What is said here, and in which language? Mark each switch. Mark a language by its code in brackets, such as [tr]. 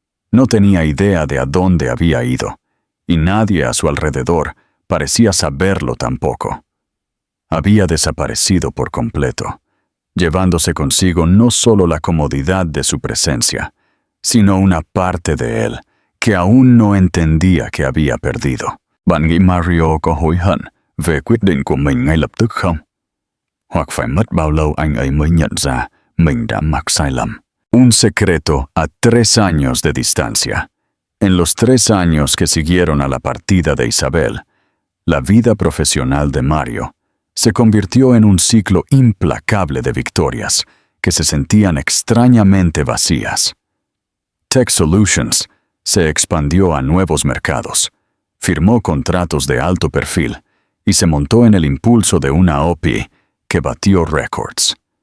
[es] No tenía idea de a dónde había ido, y nadie a su alrededor parecía saberlo tampoco. Había desaparecido por completo, llevándose consigo no solo la comodidad de su presencia, sino una parte de él que aún no entendía que había perdido. [vi] Bạn nghĩ Mario có hối hận về quyết định của mình ngay lập tức không? Hoặc phải mất bao lâu anh ấy mới nhận ra mình đã mắc sai lầm? [es] Un secreto a 3 años de distancia. En los 3 años que siguieron a la partida de Isabel, la vida profesional de Mario se convirtió en un ciclo implacable de victorias que se sentían extrañamente vacías. Tech Solutions se expandió a nuevos mercados, firmó contratos de alto perfil y se montó en el impulso de una OPI que batió récords.